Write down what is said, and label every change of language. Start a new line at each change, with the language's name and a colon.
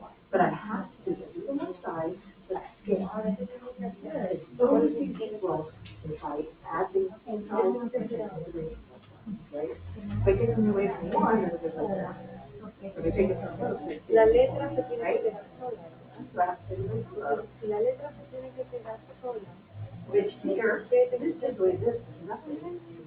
English: But I have to do it on the side, so it's scale. It's always equal if I add things to both sides and take things away from both sides, right? If I take something away from one, then it goes like this. So if I take it from both, it's
Spanish: La letra se tiene
English: right?
Spanish: que quedar sola.
English: So I have to take it from both.
Spanish: Si la letra se tiene que quedar sola.
English: Which here, this take away this is nothing.